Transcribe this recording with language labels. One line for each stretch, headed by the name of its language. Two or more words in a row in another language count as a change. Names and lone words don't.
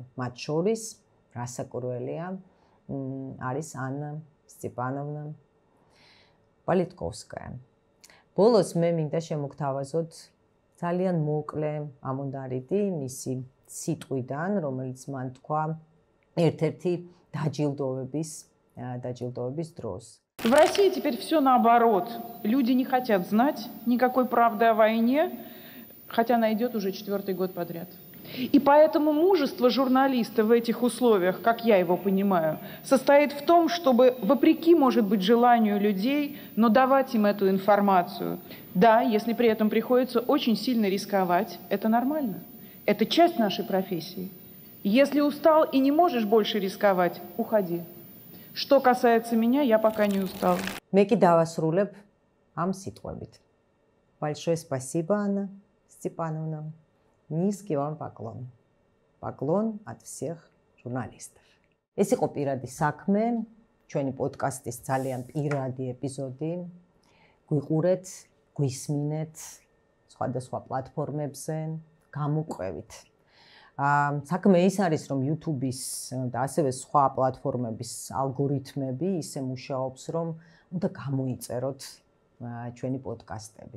Georgian: მათ შორის რასაკურველია არის ანა სტეპანოვნა პოლიტკოვსკაია. ბოლოს მე მინდა შემოგთავაზოთ ძალიან მოკლე ამონდარიდი მისი სიტყვიდან, რომელიც მან თქვა ერთ-ერთი დაჯილდოების დროს.
Russian: В России теперь все наоборот. Люди не хотят знать никакой правды о войне, хотя она идет уже 4-й год подряд. И поэтому мужество журналиста в этих условиях, как я его понимаю, состоит в том, чтобы, вопреки, может быть, желанию людей, но давать им эту информацию. Да, если при этом приходится очень сильно рисковать, это нормально. Это часть нашей профессии. Если устал и не можешь больше рисковать, уходи. Что касается меня, я пока не устала.
Georgian: მე კი დავასრულებ ამ სიტყვებით.
Russian: Большое спасибо, Анна Степановна. Низкий вам поклон. Поклон от всех журналистов.
Georgian: ეს იყო პირადი საქმე, ჩვენი პოდკასტის ძალიან პირადი ეპიზოდი. გვიყურეთ, გვისმინეთ სხვადასხვა პლატფორმებზე, გამოყვებით. საქმე ის არის, რომ YouTube-ის და ასევე სხვა პლატფორმების ალგორითმები ისე მუშაობს, რომ უნდა გამოიწეროთ ჩვენი პოდკასტები.